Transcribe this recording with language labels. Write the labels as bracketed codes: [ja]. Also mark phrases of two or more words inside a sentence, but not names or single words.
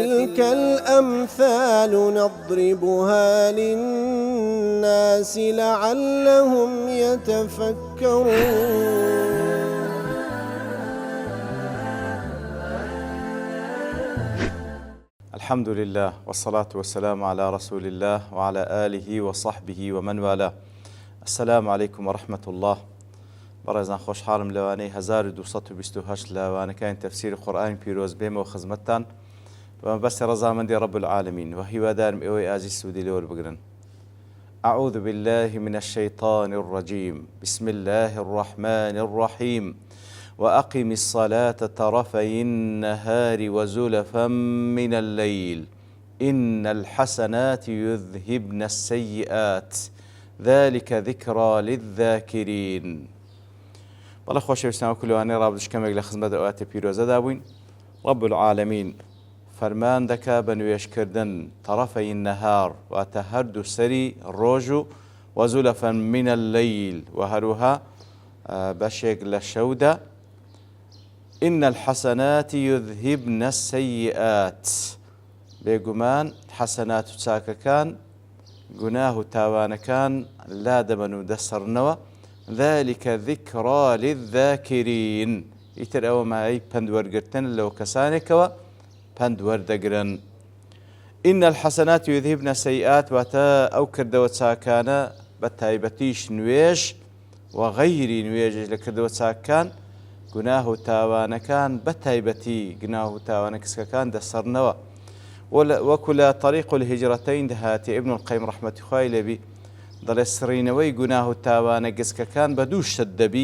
[ar] وتلك الأمثال نضربها للناس لعلهم يتفكرون. الحمد لله والصلاة والسلام على رسول الله وعلى آله وصحبه ومن والاه. السلام عليكم ورحمة الله. [ckb] بەڕێزان خۆشحاڵم لەوانەی 1228 لەوانەکانی تەفسیری قورئانی پیرۆز بێمەوە خزمەتتان بەمەبەستی ڕەزامەندی [ar] رب العالمین [ckb] و هیوادارم ئێوەی ئازیز سوودی لێ وەربگرن. [ar] أعوذ بالله من الشيطان الرجيم بسم الله الرحمن الرحيم وأقم الصلاة طرفي النهار وزلفا من الليل إن الحسنات يذهبن السيئات ذلك ذكرى للذاكرين. [ckb] بەڵێ خۆشەویستان وەکو ڕابردوشکەمێک لە خزمەت ئەواتە پیرۆزەدا بووین. [ar] رب العالمین [ckb] فەرمان دەکا بە نوێژکردن [ar] طرفەی النەهار [ckb] واتە هەردوو سەری ڕۆژ و [ar] وەزولەفەن من اللەیل [ckb] و هەروها بەشێک لە شەودا. [ar] إن الحسنات يذهبن السيئات [ckb] بێگومان حەسەنات و چاکەکان گوناه و تاوانەکان لا دەبەن و دەسەڕنەوە. [ar] ذلك ذكرى للذاكرين [ckb] ئیتر ئەوە مای پندوەرگرتن لەو کەسانێکەوە پندوەردەگرن. [ar] إن الحسنات يذهبن السيئات [ckb] واتە ئەو کردەوە چاکانە بە تایبەتیش نوێژ و غەیری نوێژش لە کردەوە چاکەکان گوناه و تاوانەکان بە تایبەتی گوناه و تاوانە کچکەکان دەسەڕنەوە. وەکو لە طریق الهجرەتەین دەهاتێ ئیبن القەیم ڕەحمەتی خوای لێبی دەڵێ سڕینەوەی گوناه و تاوانە گچکەکان بە دوو شت دەبی.